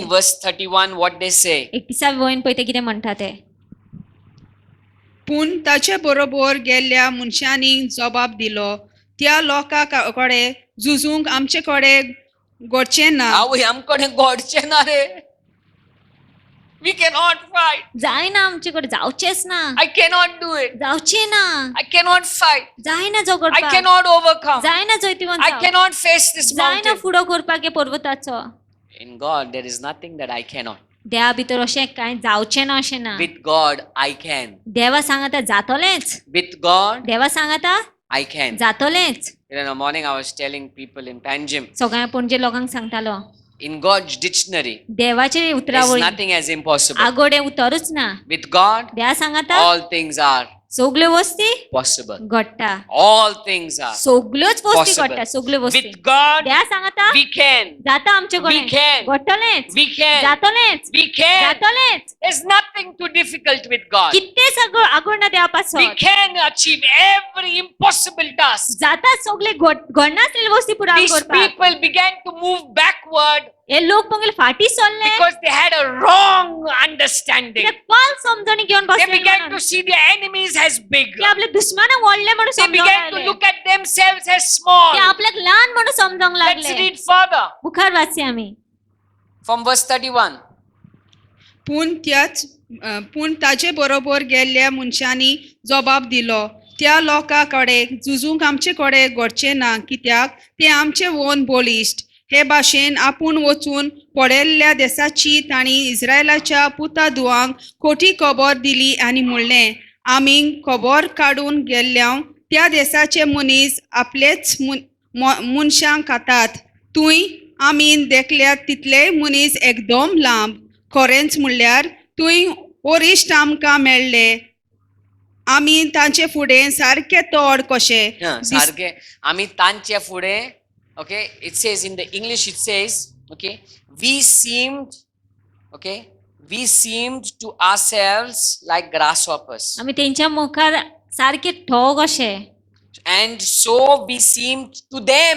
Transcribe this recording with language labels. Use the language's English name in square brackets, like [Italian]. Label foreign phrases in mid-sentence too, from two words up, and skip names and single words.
[English] In verse 31, what they say, [Konkani] 31 वयन पळय ते कितें म्हणटा ते. पूण ताचे बरोबर गेल्ल्या मनशांनी जबाब दिलो, त्या लोकां कडेन झुजूंक आमचे कडेन घडचें ना. आवय आमकडे घडचे ना रे. [English] We cannot fight. [Konkani] जायना आमचे कडेन जावचेच ना. [English] I cannot do it. [Konkani] जावचे ना. [English] I cannot fight. [Konkani] जायना [English] I [Konkani] झगडपाक. [English] cannot overcome. [Konkani] जायना जैतिवंत [English] I cannot face this [Konkani] जायना [English] mountain. [Konkani] फुडो करपाक हे पर्वताचो. [English] In God, there is nothing that I cannot. [Konkani] देवा भितर अशें कांय जावचें ना अशें ना. [English] With God, I can. [Konkani] देवा सांगता जातलेंच. [English] With God, [Konkani] देवा सांगता [English] I can. [Konkani] जातलेंच. [English] In the morning, I was telling people in Panjim, [Konkani] सगळ्या पणजे लोकांक सांगतालो. [English] in God's dictionary, [Konkani] देवाचे [English] there's [Konkani] उतरावळी [English] nothing as impossible. [Konkani] आगोडे उतरूच ना. [English] With God, [Konkani] देवा सांगता [English] all things are [Konkani] सगल्यो वस्ती [English] possible. [Konkani] घडटा. [English] All things are [Konkani] सगल्योच वस्ती [English] possible. [Konkani] घडटा. सगल्यो वस्ती. [English] With God, [Konkani] देवा सांगता [English] we can. [Konkani] जाता आमचे [English] We [Konkani] कडेन. [English] can. [Konkani] घडटलेंच. [English] We can. [Konkani] जातलेंच. [English] We can. [Konkani] जातलेंच. [English] There's nothing too difficult with God. [Konkani] कितेंच आगोड देवा पासत. [English] We can achieve every impossible task. [Konkani] जाता सगळे घडना आसलेली वस्ती पुराय [English] These [Konkani] करपाक. [English] people began to move backward [Konkani] हे लोक पळोवंक फाटी सरले. [English] because they had a wrong understanding. [Konkani] ते फाल समजणी घेवन [English] They [Konkani] बसले [English] began [Konkani] म्हणून. [English] to see their enemies as big. [Konkani] ते आपले दुश्मनाक व्हडले म्हणून [English] They [Konkani] समजूंक [English] began to [Konkani] लागले. [English] look at themselves as small. [Konkani] ते आपल्याक लहान म्हणून समजूंक [English] Let's [Konkani] लागले. [English] read further [Konkani] मुखार वाचया आमी. [English] from verse 31. [Konkani] पूण ताचे बरोबर गेल्ल्या मनशांनी जबाब दिलो, त्या लोकां कडेन झुजूंक आमचे कडेन घडचें ना, कित्याक ते आमचे ओन बोलिश्ट. हे भाशेन आपूण वचून पडिल्ल्या देशाची तांणी इस्रायलाच्या पुतादुआंक खोटी खबर दिली आनी म्हणलें, आमी खबर काडून गेल्ल्या त्या देशाचे मनीस आपलेच मनशांक खातात. तुय आमी देखल्यात तितले मनीस एकदम लांब. खरेंच म्हणल्यार तुय ओरिश्ट आमकां मेळ्ळे. आमी तांचे फुडें सारके तोड कशे. सारखे आम्ही तांच्या पुढे [English] okay it says in the English it says okay we seemed to ourselves like grasshoppers [Konkani] आमी तेंच्या मुखार सारखे ठोग अशे [English] and so we seemed to them.